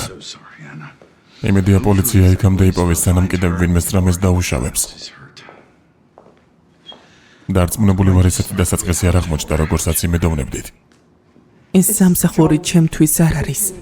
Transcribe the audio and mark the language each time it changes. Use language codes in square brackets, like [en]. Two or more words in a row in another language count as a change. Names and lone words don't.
[en] So sorry, Anna. [ka] იმედია პოლიცია იქამდე იპოვეს, სანამ კიდევ ვინმეს რამეს დაუშავებს. [en] This hurt. [ka] დარწმუნებული ვარ, ესეთი დასაწყისი არ აღმოჩნდა, როგორცაც იმედოვნებდით. ეს სამსახური ჩემთვის არ არის.